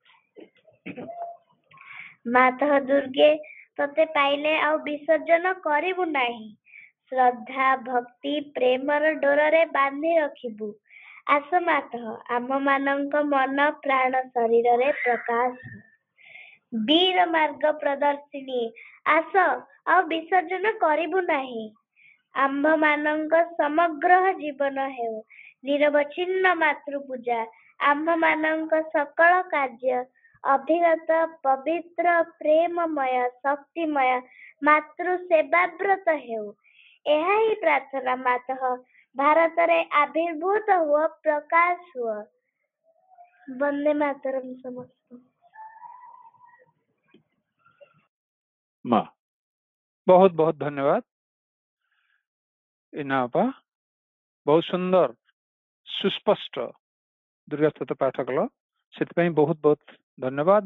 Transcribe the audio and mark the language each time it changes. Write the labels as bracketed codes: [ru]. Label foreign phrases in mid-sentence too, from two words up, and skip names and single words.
[or] ମାତଃ ଦୁର୍ଗେ ତତେ ପାଇଲେ ଆଉ ବିସର୍ଜନ କରିବୁ ନାହିଁ ଶ୍ରଦ୍ଧା ଭକ୍ତି ପ୍ରେମର ଡୋରେ ବାନ୍ଧି ରଖିବୁ। ଆସ ମାତଃ ଆମ ମାନଙ୍କ ମନ ପ୍ରାଣ ଶରୀର ରେ ପ୍ରକାଶ ବୀର ମାର୍ଗ ପ୍ରଦର୍ଶିନୀ ଆସ ଆଉ ବିସର୍ଜନ କରିବୁ ନାହିଁ। ଆମ୍ଭ ମାନଙ୍କ ସମଗ୍ର ଜୀବନ ହେଉ ନିରବଚ୍ଛିନ୍ନ ମାତୃ ପୂଜା ଆମ୍ଭ ମାନଙ୍କ ସକଳ କାର୍ଯ୍ୟ ଅଭିଗତ ପବିତ୍ର ପ୍ରେମମୟ ଶକ୍ତିମୟ ମାତୃ ସେବାବ୍ରତ ହେଉ ଏହା ହିଁ ପ୍ରାର୍ଥନା ମାତଃ ଭାରତ ରେ ଆବିର୍ଭୂତ ହୁଅ ପ୍ରକାଶ ହୁଅ। ବନ୍ଦେ ମାତରମ ସମସ୍ତ ମାଁ ବହୁତ ବହୁତ ଧନ୍ୟବାଦ। ଇନା ଆପା ବହୁତ ସୁନ୍ଦର ସୁସ୍ପଷ୍ଟ ଦୁର୍ଗା ସ୍ତୋତ୍ର ପାଠ କଲେ ସେ ବହୁତ ବହୁତ ଧନ୍ୟବାଦ।